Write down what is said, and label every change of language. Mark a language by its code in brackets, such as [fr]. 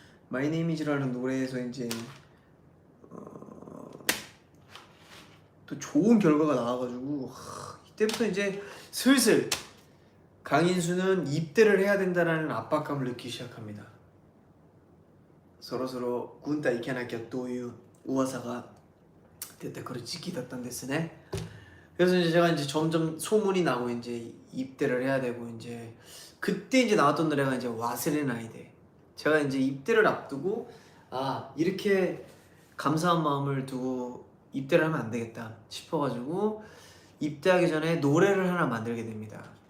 [ko] My Name Is라는 노래에서 이제 또 좋은 결과가 나와가지고 이때부터 이제 슬슬 강인수는 입대를 해야 된다는 압박감을 느끼기 시작합니다. [ja] そろそろ軍隊行かなきゃという噂が出てくる時期だったんですね. [ko] 그래서 이제 제가 이제 점점 소문이 나고 이제 입대를 해야 되고 이제 그때 이제 나왔던 노래가 이제 와스레나이데. 제가 이제 입대를 앞두고 이렇게 감사한 마음을 두고 입대를 하면 안 되겠다 싶어가지고 입대하기 전에 노래를 하나 만들게 됩니다.